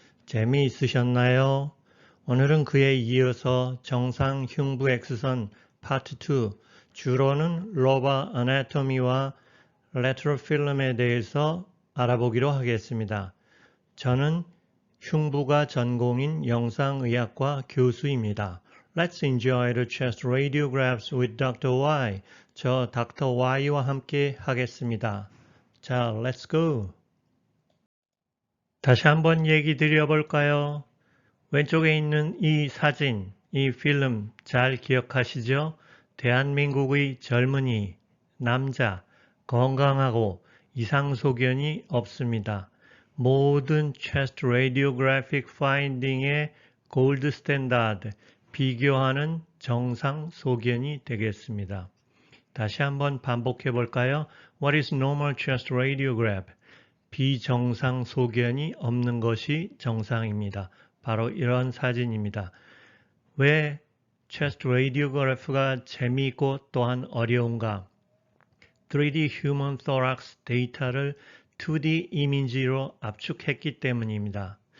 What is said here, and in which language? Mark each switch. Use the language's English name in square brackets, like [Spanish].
[Korean] 재미있으셨나요? 오늘은 그에 이어서 정상 흉부 X선 파트 2, 주로는 로바 아나토미와 레트럴 필름에 대해서 알아보기로 하겠습니다. 저는 흉부가 전공인 영상의학과 교수입니다. [English] Let's enjoy the chest radiographs with Dr. [Korean] Y. 저 Dr. Y와 함께 하겠습니다. [English] 자, let's go. [Korean] 다시 한번 얘기 드려볼까요? 왼쪽에 있는 이 사진, 이 필름 잘 기억하시죠? 대한민국의 젊은이, 남자, 건강하고 이상소견이 없습니다. 모든 chest radiographic finding의 골드 스탠다드, 비교하는 정상 소견이 되겠습니다. 다시 한번 반복해 볼까요? [English] What is normal chest radiograph? [Korean] 비정상 소견이 없는 것이 정상입니다. 바로 이런 사진입니다. 왜 chest radiograph가 재미있고 또한 어려운가? 3D Human Thorax 데이터를 2D 이미지로 압축했기 때문입니다.